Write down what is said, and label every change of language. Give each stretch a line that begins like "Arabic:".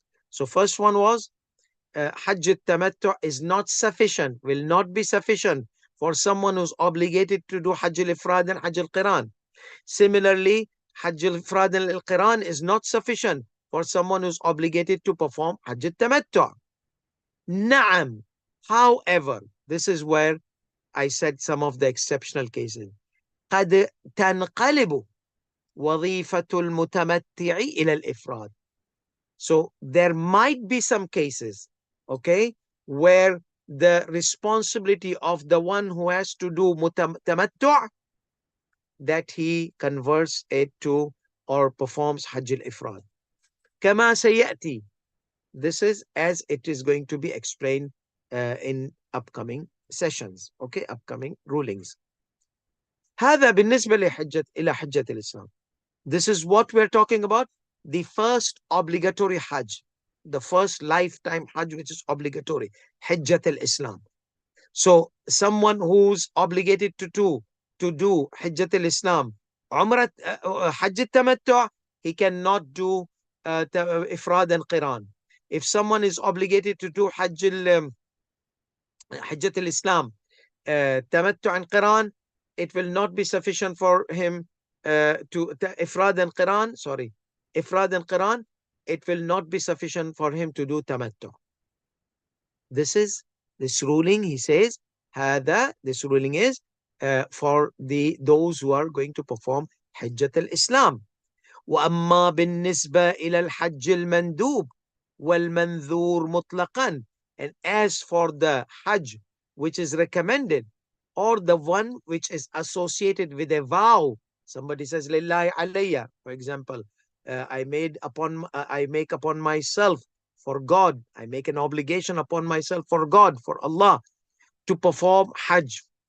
English: So first one was Hajj al-Tamattu is not sufficient, will not be sufficient for someone who's obligated to do Hajj al-Ifrad and Hajj al-Qiran. Similarly, Hajj al-Ifrad and al-Qiran is not sufficient for someone who's obligated to perform Hajj al-Tamattu. Na'am. However, this is where I said some of the exceptional cases.
Arabic: قد تنقلب وظيفة المتمتع إلى الإفراد.
English: So there might be some cases, okay, where the responsibility of the one who has to do tamattu', that he converts it to or performs Hajj al-Ifrad.
Arabic: كما سيأتي.
English: This is as it is going to be explained in upcoming sessions, okay, upcoming rulings.
Arabic: هذا بالنسبة إلى حجة الإسلام.
English: This is what we're talking about, the first obligatory Hajj, the first lifetime Hajj which is obligatory, Hajjat al-Islam. So someone who's obligated to do Hajjat al-Islam, Umrah, Hajj al-Tamattu', he cannot do Ifrad and Qiran. If someone is obligated to do Hajjat al-Islam, Tamattu' and Qiran, it will not be sufficient for him to Ifrad and Qiran, Ifrad and Qiran, it will not be sufficient for him to do Tamattu'. This ruling, he says, this ruling is for those who are going to perform Hajjat al-Islam.
Arabic: وأما بالنسبة إلى الحج المندوب والمنذور مطلقا.
English: And as for the Hajj which is recommended, or the one which is associated with a vow, somebody says lillahi alayya, for example, I make upon myself for God, I make an obligation upon myself for God, for Allah, to perform Hajj.